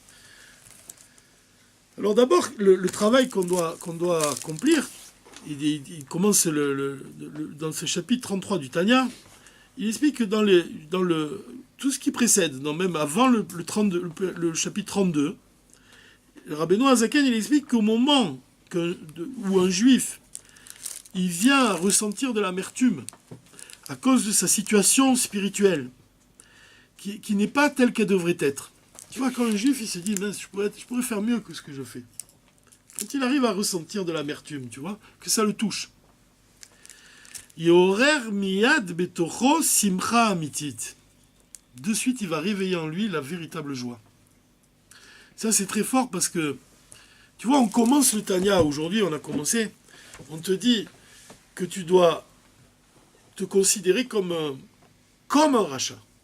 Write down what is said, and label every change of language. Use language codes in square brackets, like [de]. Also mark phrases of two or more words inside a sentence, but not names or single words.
[fr] Alors d'abord, le travail qu'on doit accomplir, il commence dans ce chapitre 33 du Tanya, il explique que dans tout ce qui précède, même avant le chapitre 32, le Rabbeinu Hazaken, il explique qu'au moment où un juif il vient ressentir de l'amertume à cause de sa situation spirituelle, qui n'est pas telle qu'elle devrait être. Tu vois, quand un juif il se dit, je pourrais faire mieux que ce que je fais. Quand il arrive à ressentir de l'amertume, tu vois, que ça le touche. [he] יעורר מיד בתוכו שמחה אמיתית. [fr] De suite, il va réveiller en lui la véritable joie. Ça, c'est très fort parce que, tu vois, on commence le Tanya, aujourd'hui, on a commencé, on te dit que tu dois te considérer comme un rachat.